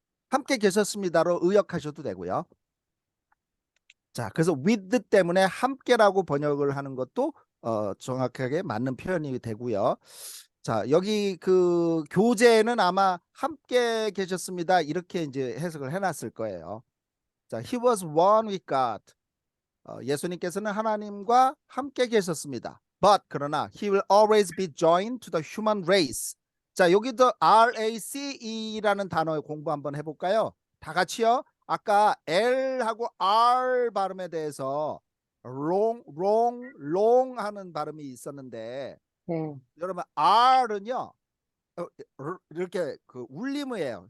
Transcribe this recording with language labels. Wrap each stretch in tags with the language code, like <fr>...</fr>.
<ko>함께 계셨습니다로 의역하셔도 되고요. 자, 그래서 with 때문에 함께라고 번역을 하는 것도 정확하게 맞는 표현이 되고요. 자, 여기 그 교재는 아마 함께 계셨습니다. 이렇게 이제 해석을 해놨을 거예요.</ko> <en>자, he was one with God.</en> <ko>예수님께서는 하나님과 함께 계셨습니다.</ko> <en>But 그러나 he will always be joined to the human race.</en> <ko>자, 여기도 RACE라는 단어 공부 한번 해볼까요? 다 같이요. 아까 L하고 R 발음에 대해서 long 하는 발음이 있었는데 네. 여러분 R은요 이렇게 그 울림이에요.</ko>